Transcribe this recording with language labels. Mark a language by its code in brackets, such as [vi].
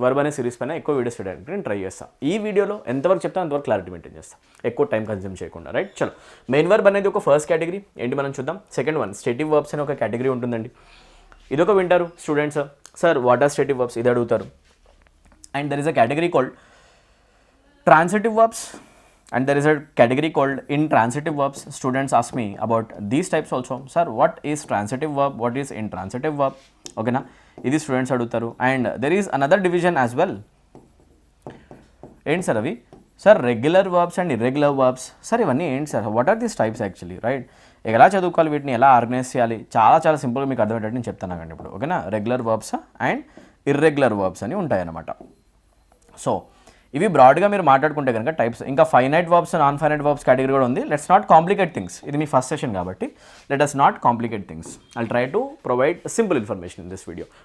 [te] Verb అనే series పైన ఎక్కువ వీడియోస్ చేయడానికి నేను ట్రై చేస్తాను. ఈ వీడియోలో ఎంతవరకు చెప్తాను అంతవరకు క్లారిటీ మెయింటైన్ చేస్తాను, ఎక్కువ టైం కన్జ్యూమ్ చేయకుండా, రైట్. చలో, మెయిన్ వర్బ్ అనేది ఒక ఫస్ట్ కేటగిరీ ఏంటి మనం చూద్దాం. సెకండ్ వన్ స్టేటివ్ వర్బ్స్ అనే ఒక కేటగిరీ ఉంటుందండి. ఇదొక వింటారు students, [en] sir what are stative verbs, [te] ఇది అడుగుతారు. [en] And there is a category called transitive verbs. And there is a category called intransitive verbs. Students ask me about these types also. Sir, what is transitive verb? What is intransitive verb? Okay na? [te] Idi students adutaru. [en] And there is another division as well. [te] Enti sir avi? [en] Sir, regular verbs and irregular verbs. [te] Sir, ivanni enti sir? [en] What are these types actually, right? [te] ఎలా చదువుకోవాలి, వీటిని ఎలా organise చేయాలి, చాలా సింపుల్గా మీకు అర్థమయ్యేటట్టు నేను చెప్తాను అండి ఇప్పుడు, ఓకేనా. Regular verbs and irregular verbs అని ఉంటాయన్నమాట. సో ఇవి బ్రాడ్గా మీరు మాట్లాడుకుంటే కనుక టైప్స్. ఇంకా finite verbs, non finite verbs category కూడా ఉంది. [en] Let's not complicate things. [te] ఇది మీ ఫస్ట్ సెషన్ కాబట్టి [en] Let us not complicate things. I'll try to provide simple information in this video.